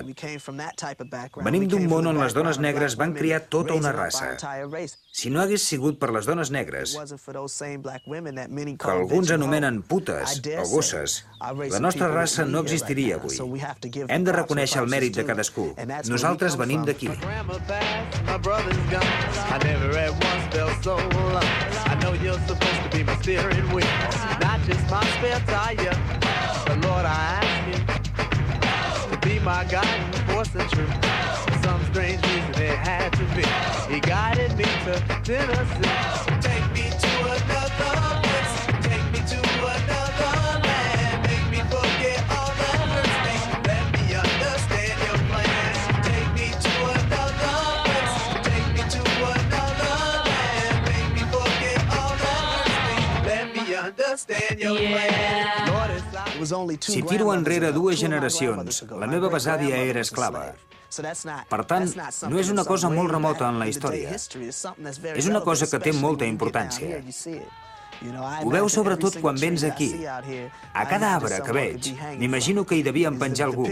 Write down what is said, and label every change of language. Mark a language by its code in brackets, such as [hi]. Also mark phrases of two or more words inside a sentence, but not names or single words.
[ca] Venim d'un món on les dones negres van criar tota una raça. Si no hagués sigut per les dones negres, que alguns anomenen putes o gosses, la nostra raça no existiria avui. Hem de reconèixer el mèrit de cadascú. Nosaltres venim d'aquí. [en] But Lord, I ask you to be my guiding force and truth. For some strange reason it had to be. He guided me to Tennessee. Take me to another place. Take me to another land. Make me forget all that hurts me. Let me understand your plan. Take me to another place. Take me to another land. Make me forget all that hurts me. Let me understand your plan. [ca] Si tiro enrere 2 generacions, la meva besàvia era esclava. Per tant, no és una cosa molt remota en la història. És una cosa que té molta importància. Ho veus sobretot quan vens aquí. A cada arbre que veig, m'imagino que hi devien penjar algú.